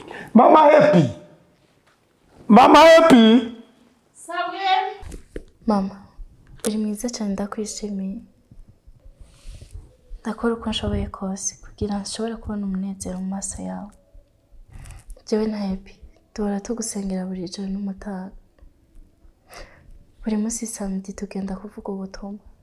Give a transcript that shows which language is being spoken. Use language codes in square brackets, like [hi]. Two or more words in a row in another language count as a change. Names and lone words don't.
[rn] Mama happy, mama happy. Mama, uri mwiza cyane ndakwishimiye. Ndakora uko nshoboye kose kugira nshobore kubona umunezero mu maso yawe. Jewe na Happy duhora tugusengera buri joro n'umutaga. Buri munsi samedi tugenda kuvuga ubutumwa.